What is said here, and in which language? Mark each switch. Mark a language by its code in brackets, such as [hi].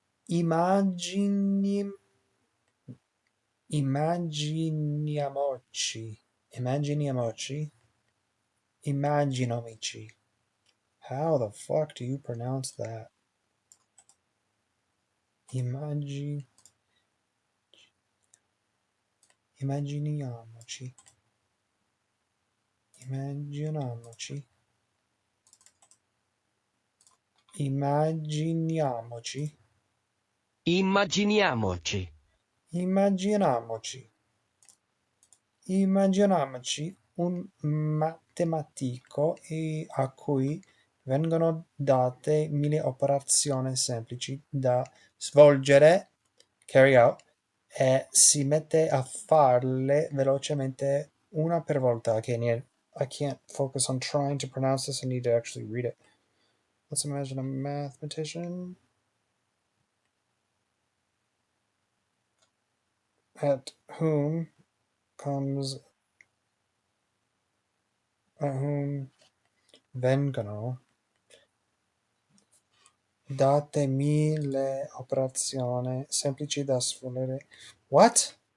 [it] Immagini, immaginiamoci, immaginiamoci, immaginomici. [en] How the fuck do you pronounce that? [it] Immaginiamoci, immaginiamoci, immaginiamoci, immaginiamoci, Immaginiamoci. immaginiamoci. Immaginiamoci un matematico a cui vengono date mille operazioni semplici da svolgere, [en] carry out, [it] e si mette a farle velocemente una per volta. [en] Okay, I can't focus on trying to pronounce this. I need to actually read it. Let's imagine a mathematician at whom comes at whom [it] vengono date mille operazioni semplici da svolgere. [en] What?